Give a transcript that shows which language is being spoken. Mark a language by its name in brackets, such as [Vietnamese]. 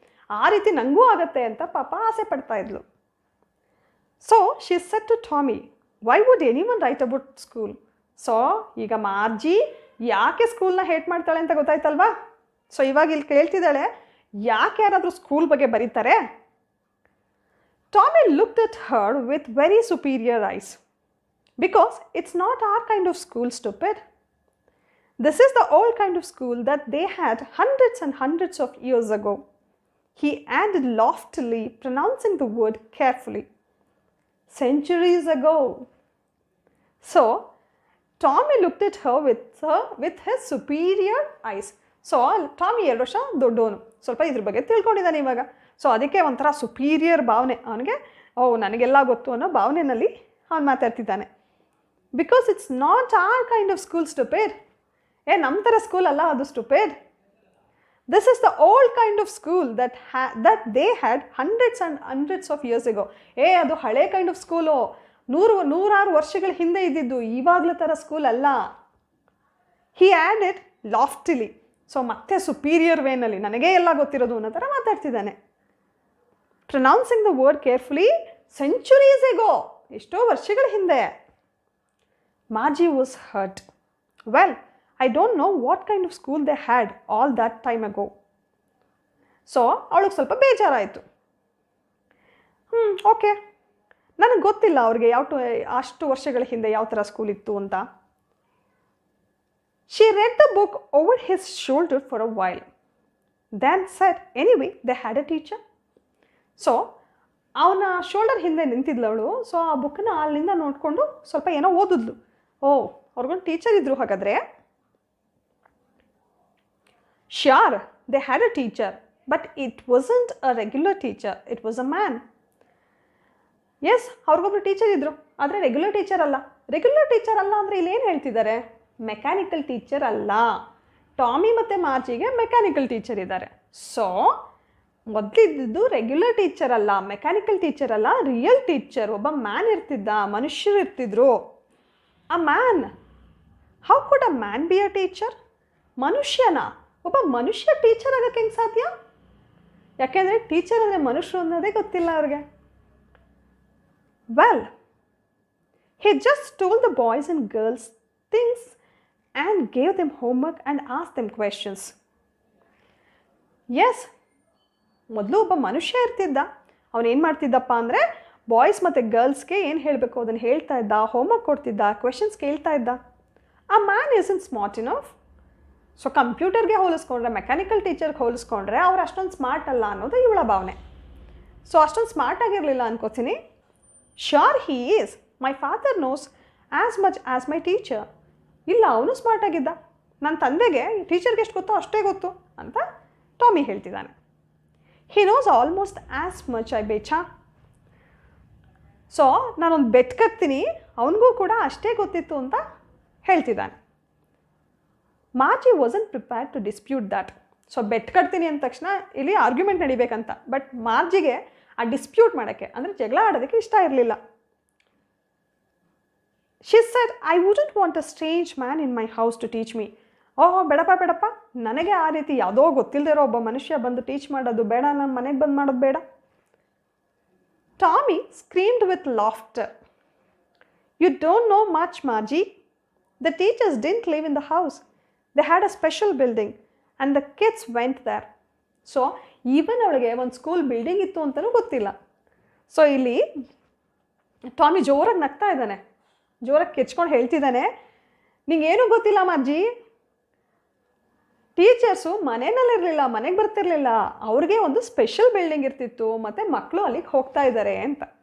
[Kannada] ಆ ರೀತಿ ನನಗೂ ಆಗುತ್ತೆ ಅಂತ ಪಾಪ ಆಸೆ ಪಡ್ತಾ ಇದ್ಲು. [English] So she said to Tommy, why would anyone write about school? [Kannada] So ಈಗ ಮಾರ್ಜಿ ಯಾಕೆ ಸ್ಕೂಲ್ನ ಹೇಟ್ ಮಾಡ್ತಾಳೆ ಅಂತ ಗೊತ್ತಾಯ್ತಲ್ವಾ? ಸೊ ಇವಾಗ ಇಲ್ಲಿ ಕೇಳ್ತಿದ್ದಾಳೆ, ಯಾಕೆ ಯಾರಾದರೂ ಸ್ಕೂಲ್ ಬಗ್ಗೆ ಬರೀತಾರೆ? [English] Tommy looked at her with very superior eyes. Because it's not our kind of school, stupid. This is the old kind of school that they had hundreds and hundreds of years ago. He added loftily, pronouncing the word carefully. Centuries ago. So, Tommy looked at her with his superior eyes. [Kannada] So, Tommy 2 ವರ್ಷ ದೊಡ್ಡವನು, ಸ್ವಲ್ಪ ಇದ್ರ ಬಗ್ಗೆ ತಿಳ್ಕೊಂಡಿದ್ದಾನೆ ಇವಾಗ. So ಅದಕ್ಕೆ ಒಂಥರ superior ಭಾವನೆ ಅವನಿಗೆ. ನನಗೆಲ್ಲ ಗೊತ್ತು ಅನ್ನೋ ಭಾವನೆಯಲ್ಲಿ ಅವನು ಮಾತಾಡ್ತಿದ್ದಾನೆ. [English] Because it's not our kind of school, stupid. [Kannada] ನಮ್ಮ ಥರ ಸ್ಕೂಲ್ ಅಲ್ಲ ಅದು, stupid. [English] This is the old kind of school that they had hundreds and hundreds of years ago. [Kannada] ಅದು ಹಳೆ ಕೈಂಡ್ ಆಫ್ ಸ್ಕೂಲು, 100-106 ವರ್ಷಗಳ ಹಿಂದೆ ಇದ್ದಿದ್ದು, ಇವಾಗಲೂ ಥರ ಸ್ಕೂಲ್ ಅಲ್ಲ. [English] He added loftily. [Kannada] ಸೊ ಮತ್ತೆ ಸುಪೀರಿಯರ್ ವೇನಲ್ಲಿ, ನನಗೇ ಎಲ್ಲ ಗೊತ್ತಿರೋದು ಅನ್ನೋ ಥರ ಮಾತಾಡ್ತಿದ್ದಾನೆ. [English] pronouncing the word carefully, centuries ago, [Kannada] ಎಷ್ಟೋ ವರ್ಷಗಳ ಹಿಂದೆ. [English] Margie was hurt. Well, I don't know what kind of school they had all that time ago. [Kannada] So, ಅವಳಿಗೆ ಸ್ವಲ್ಪ ಬೇಜಾರಾಯಿತು. ಓಕೆ, ನನಗೆ ಗೊತ್ತಿಲ್ಲ ಅವ್ರಿಗೆ ಅಷ್ಟು ವರ್ಷಗಳ ಹಿಂದೆ ಯಾವ ಥರ ಸ್ಕೂಲ್ ಇತ್ತು ಅಂತ. [English] She read the book over his shoulder for a while. Then said, anyway, they had a teacher. [Kannada] So ಅವನ ಶೋಲ್ಡರ್ ಹಿಂದೆ ನಿಂತಿದ್ಲವಳು. ಸೊ ಆ ಬುಕ್ಕನ್ನ ಅಲ್ಲಿಂದ ನೋಡಿಕೊಂಡು ಸ್ವಲ್ಪ ಏನೋ ಓದಿದ್ಲು. ಅವ್ರಿಗೊಂದು ಟೀಚರ್ ಇದ್ರು ಹಾಗಾದರೆ. [English] Sure, they had a teacher, but it wasn't a regular teacher. It was a man. [Kannada] Yes, ಅವ್ರಿಗೊಬ್ರು teacher ಇದ್ರು, ಆದರೆ ರೆಗ್ಯುಲರ್ ಟೀಚರ್ ಅಲ್ಲ. ರೆಗ್ಯುಲರ್ ಟೀಚರ್ ಅಲ್ಲ ಅಂದರೆ ಇಲ್ಲಿ ಏನು ಹೇಳ್ತಿದ್ದಾರೆ? ಮೆಕ್ಯಾನಿಕಲ್ ಟೀಚರ್ ಅಲ್ಲ. ಟಾಮಿ ಮತ್ತು ಮಾರ್ಜಿಗೆ ಮೆಕ್ಯಾನಿಕಲ್ ಟೀಚರ್ ಇದ್ದಾರೆ. ಸೊ ಮೊದಲಿದ್ದು ರೆಗ್ಯುಲರ್ ಟೀಚರ್ ಅಲ್ಲ, ಮೆಕ್ಯಾನಿಕಲ್ ಟೀಚರ್ ಅಲ್ಲ, ರಿಯಲ್ ಟೀಚರ್. ಒಬ್ಬ ಮ್ಯಾನ್ ಇರ್ತಿದ್ದ, ಮನುಷ್ಯರು ಇರ್ತಿದ್ರು. A man. [English] How could a man be a teacher? [Kannada] ಮನುಷ್ಯನ, ಒಬ್ಬ ಮನುಷ್ಯ ಟೀಚರ್ ಆಗೋಕ್ಕೆ ಹೆಂಗೆ ಸಾಧ್ಯ? ಯಾಕೆಂದರೆ ಟೀಚರ್ ಅಂದರೆ ಮನುಷ್ಯರು ಅನ್ನೋದೇ ಗೊತ್ತಿಲ್ಲ ಅವ್ರಿಗೆ. [English] Well, he just told the boys and girls things and gave them homework and asked them questions. [Kannada] Yes, ಮೊದಲು ಒಬ್ಬ ಮನುಷ್ಯ ಇರ್ತಿದ್ದ. ಅವನೇನು ಮಾಡ್ತಿದ್ದಪ್ಪ ಅಂದರೆ ಬಾಯ್ಸ್ ಮತ್ತು ಗರ್ಲ್ಸ್ಗೆ ಏನು ಹೇಳಬೇಕು ಅದನ್ನು ಹೇಳ್ತಾ ಇದ್ದ, ಹೋಮ್ವರ್ಕ್ ಕೊಡ್ತಿದ್ದ, ಕ್ವೆಶನ್ಸ್ ಕೇಳ್ತಾ ಇದ್ದ. [English] A man isn't smart enough. [Kannada] So ಕಂಪ್ಯೂಟರ್ಗೆ ಹೋಲಿಸ್ಕೊಂಡ್ರೆ, ಮೆಕ್ಯಾನಿಕಲ್ ಟೀಚರ್ಗೆ ಹೋಲಿಸ್ಕೊಂಡ್ರೆ ಅವ್ರು ಅಷ್ಟೊಂದು ಸ್ಮಾರ್ಟ್ ಅಲ್ಲ ಅನ್ನೋದು ಇವಳ ಭಾವನೆ. ಸೊ ಅಷ್ಟೊಂದು ಸ್ಮಾರ್ಟ್ ಆಗಿರಲಿಲ್ಲ ಅನ್ಕೋತೀನಿ. [English] Sure he is. My father knows as much as my teacher. [Kannada] ಇಲ್ಲ, ಅವನು ಸ್ಮಾರ್ಟ್ ಆಗಿದ್ದ. ನನ್ನ ತಂದೆಗೆ ಟೀಚರ್ಗೆ ಎಷ್ಟು ಗೊತ್ತೋ ಅಷ್ಟೇ ಗೊತ್ತು ಅಂತ ಟಾಮಿ ಹೇಳ್ತಿದ್ದಾನೆ. [English] He knows almost as much, I betcha. [Kannada] So ನಾನೊಂದು ಬೆಟ್ ಕಟ್ತೀನಿ, ಅವನಿಗೂ ಕೂಡ ಅಷ್ಟೇ ಗೊತ್ತಿತ್ತು ಅಂತ ಹೇಳ್ತಿದ್ದಾನೆ. [English] Margie wasn't prepared to dispute that. [Kannada] So bait ಕಟ್ತೀನಿ ಅಂದ ತಕ್ಷಣ ಇಲ್ಲಿ ಆರ್ಗ್ಯುಮೆಂಟ್ ನಡಿಬೇಕಂತ. ಬಟ್ ಮಾರ್ಜಿಗೆ ಆ ಡಿಸ್ಪ್ಯೂಟ್ ಮಾಡೋಕ್ಕೆ, ಅಂದರೆ ಜಗಳ ಆಡೋದಕ್ಕೆ ಇಷ್ಟ ಇರಲಿಲ್ಲ. [English] She said, I wouldn't want a strange man in my house to teach me. [Kannada] ಬೇಡಪ್ಪ, ನನಗೆ ಆ ರೀತಿ ಯಾವುದೋ ಗೊತ್ತಿಲ್ಲದೆ ಇರೋ ಒಬ್ಬ ಮನುಷ್ಯ ಬಂದು ಟೀಚ್ ಮಾಡೋದು ಬೇಡ, ನನ್ನ ಮನೆಗೆ ಬಂದು ಮಾಡೋದು ಬೇಡ. [English] Tommy screamed with laughter. You don't know much, Margie. The teachers didn't live in the house. They had a special building and the kids went there. [Kannada] So even ಅವಳಿಗೆ ಒಂದು ಸ್ಕೂಲ್ ಬಿಲ್ಡಿಂಗ್ ಇತ್ತು ಅಂತಲೂ ಗೊತ್ತಿಲ್ಲ. ಸೊ ಇಲ್ಲಿ Tommy ಜೋರಾಗಿ ನಗ್ತಾ ಇದ್ದಾನೆ, ಜೋರಾಗಿ ಕೆಚ್ಕೊಂಡು ಹೇಳ್ತಿದ್ದಾನೆ, ನಿಂಗೇನೂ ಗೊತ್ತಿಲ್ಲ ಮಾರ್ಜಿ. ಟೀಚರ್ಸು ಮನೆಯಲ್ಲಿರಲಿಲ್ಲ, ಮನೆಗೆ ಬರ್ತಿರ್ಲಿಲ್ಲ, ಅವ್ರಿಗೆ ಒಂದು ಸ್ಪೆಷಲ್ ಬಿಲ್ಡಿಂಗ್ ಇರ್ತಿತ್ತು ಮತ್ತು ಮಕ್ಕಳು ಅಲ್ಲಿಗೆ ಹೋಗ್ತಾ ಇದ್ದಾರೆ ಅಂತ.